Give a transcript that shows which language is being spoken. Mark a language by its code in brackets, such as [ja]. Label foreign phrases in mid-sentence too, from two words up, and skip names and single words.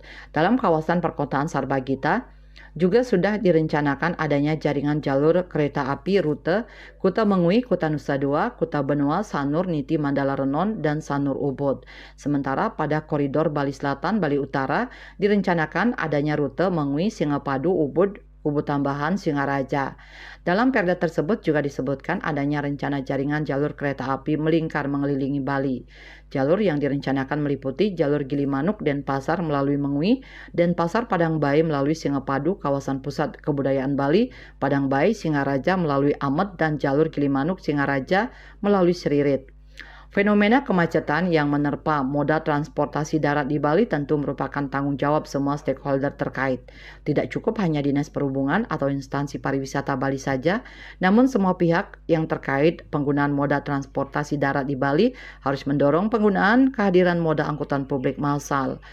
[id] Dalam kawasan perkotaan Sarbagita juga sudah direncanakan adanya jaringan jalur kereta api rute Kuta Mengui, Kuta Nusa Dua, Kuta Benua, Sanur, Niti, Mandala Renon, dan Sanur Ubud. Sementara pada koridor Bali Selatan, Bali Utara direncanakan adanya rute Mengui, Singapadu, Ubud, Ubud Tambahan, Singaraja. Dalam perda tersebut juga disebutkan adanya rencana jaringan jalur kereta api melingkar mengelilingi Bali. Jalur yang direncanakan meliputi jalur Gilimanuk Denpasar melalui Mengui, Denpasar Padangbae melalui Singapadu, kawasan pusat kebudayaan Bali, Padangbae, Singaraja melalui Amet, dan jalur Gilimanuk Singaraja melalui Seririt. Fenomena kemacetan yang menerpa moda transportasi darat di Bali tentu merupakan tanggung jawab semua stakeholder terkait. Tidak cukup hanya Dinas Perhubungan atau instansi pariwisata Bali saja, namun semua pihak yang terkait penggunaan moda transportasi darat di Bali harus mendorong penggunaan kehadiran moda angkutan publik massal.